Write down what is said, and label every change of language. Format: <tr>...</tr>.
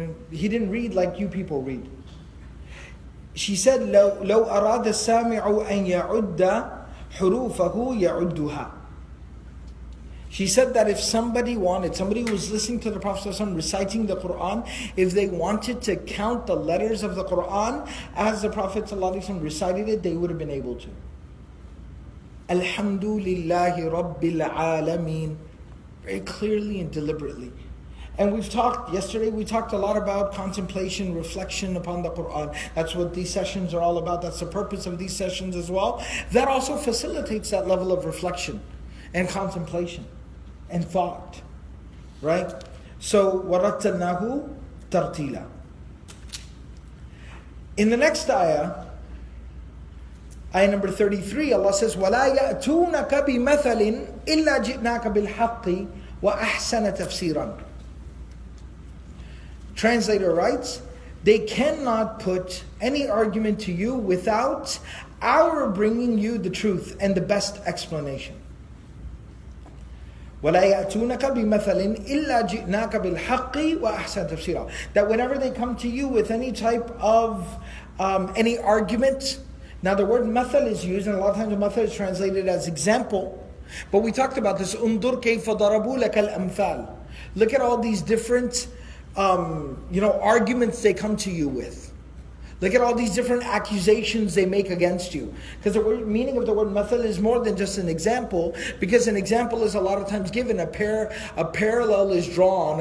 <en>He didn't read like you people read. She said,</en> <ar>لو أراد السامع أن يعد حروفه يعدها.</ar> <en>She said that if somebody who was listening to the Prophet ﷺ reciting the Quran, if they wanted to count the letters of the Quran as the Prophet ﷺ recited it, they would have been able to.</en> <ar>Alhamdulillahi Rabbil Alameen.</ar> <en>Very clearly and deliberately. And yesterday we talked a lot about contemplation, reflection upon the Quran. That's what these sessions are all about. That's the purpose of these sessions as well. That also facilitates that level of reflection and contemplation and thought. Right? So,</en> <ar>وَرَتَّلْنَاهُ تَرْتِيلًا.</ar> <en>In the next ayah number 33, Allah says,</en> <ar>وَلَا يَأْتُونَكَ بِمَثَلٍ إِلَّا جِئْنَاكَ بِالْحَقِّ وَأَحْسَنَ تَفْسِيرًا.</ar> <en>Translator writes, they cannot put any argument to you without our bringing you the truth and the best explanation.</en> <ar>وَلَا يَأْتُونَكَ بِمَثَلٍ إِلَّا جِئْنَاكَ بِالْحَقِّ وَأَحْسَنَ تَفْسِيرًا.</ar> <en>That whenever they come to you with any type of any argument. Now the word mathal is used, and a lot of times the mathal is translated as example. But we talked about this.</en> <ar>انظر كيف ضربوا لك الأمثال.</ar> <en>Look at all these different arguments they come to you with. Look at all these different accusations they make against you. Because the meaning of the word mathal is more than just an example. Because an example is a lot of times given. A parallel is drawn.</en>